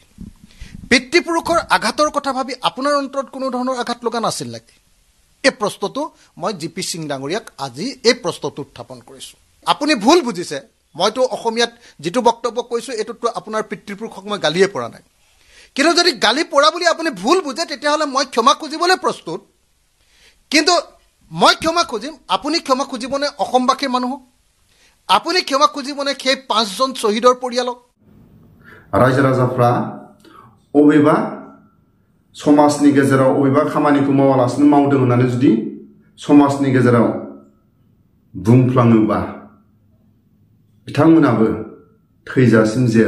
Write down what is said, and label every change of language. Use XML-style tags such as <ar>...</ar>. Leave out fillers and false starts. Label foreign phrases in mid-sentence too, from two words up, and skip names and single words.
<as>পিতৃপুৰুষৰ আঘাতৰ কথা ভাবি আপোনাৰ অন্তৰত কোনো ধৰণৰ আঘাত লগা নাছিল নেকি এই প্ৰশ্নটো মই জিপি সিং ডাঙৰীয়াক আজি এই প্ৰশ্নটো উত্থাপন কৰিছোঁ আপুনি ভুল বুজিছে মইতো অসমীয়াত যেটো বক্তব্য কৈছোঁ এটোতো আপোনাৰ পিতৃপুৰুষক মই গালিয়ে পৰা নাই কিন্তু যদি গালি পৰা বুলি আপুনি ভুল বুজে তেতিয়াহ'লে মই ক্ষমা খুজিবলৈ প্ৰস্তুত কিন্তু মই ক্ষমা খুজিম আপুনি ক্ষমা খুজিবনে অসমবাসীৰ মানুহক আপুনি ক্ষমা খুজিবনে সেই 5জন শ্বহীদৰ পৰিয়ালক</as> <brx>रायजो राजाफ्रा अबेबा समाजनि गेजेराव अबेबा खामानिखौ मावालासिनो मावदों होननानै जुदि समाजनि गेजेराव बुंफ्लाङोबा बिथांमोनाबो थैजासिम जेल</brx>